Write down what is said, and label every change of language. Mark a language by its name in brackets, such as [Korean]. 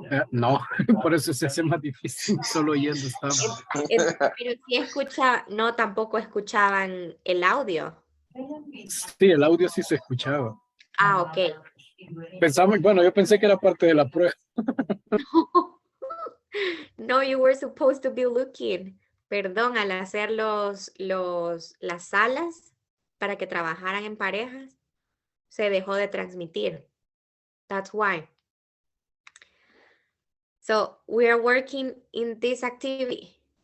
[Spanish] No, por eso se hace más difícil. Solo oyendo estamos. Pero si escucha, no, tampoco escuchaban el audio. Sí, el audio sí se escuchaba. Ok. Pensamos, bueno, yo pensé que era parte de la prueba. [English] No, you were supposed to be looking. [Spanish] Perdón, al hacer las salas para que trabajaran en parejas, se dejó de transmitir. [English] That's why. So we are working in this activity.